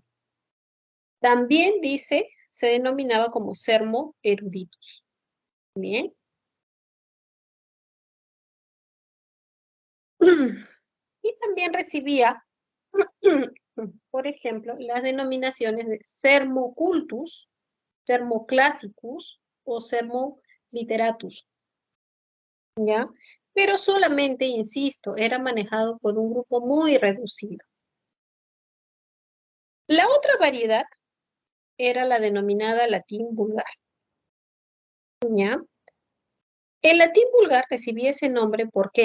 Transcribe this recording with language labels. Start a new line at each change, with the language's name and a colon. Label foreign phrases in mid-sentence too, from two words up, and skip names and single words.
Spanish: También dice, se denominaba como
Latin: sermo eruditus.
Spanish: Bien. Y también recibía, por ejemplo, las denominaciones de
Latin: sermo cultus, sermo classicus
Spanish: o
Latin: sermo literatus.
Spanish: ¿Ya? Pero solamente, insisto, era manejado por un grupo muy reducido. La otra variedad era la denominada latín vulgar. ¿Ya? El latín vulgar recibía ese nombre, ¿por qué?